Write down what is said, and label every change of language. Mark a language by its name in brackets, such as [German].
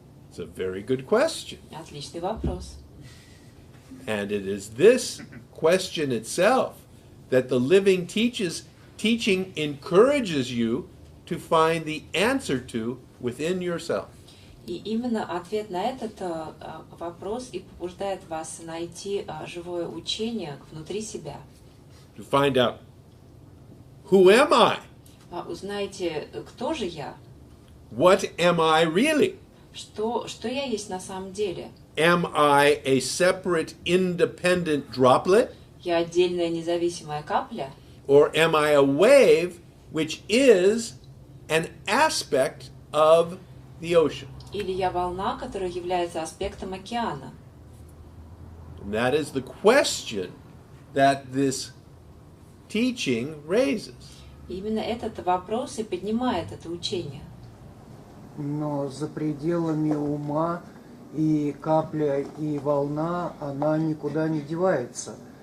[English] It's a very good question. [Russian] Отличный вопрос. [English] And it is this question itself that the living teaching encourages you to find the answer to within yourself. [Russian] И именно ответ на этот вопрос и побуждает вас найти живое учение внутри себя. [English] To find out, who am I? [Russian] Узнаете, кто же я? [English] What am I really? [Russian] Что я есть на самом деле? [English] Am I a separate, independent droplet? [Russian] Я отдельная независимая капля? [English] Or am I a wave which is an aspect of the ocean? [Russian] Или я волна, которая является аспектом океана? [English] And that is the question that this teaching raises. [Russian] Именно этот вопрос и поднимает это учение. Но за пределами ума и капля, и волна, она никуда не девается.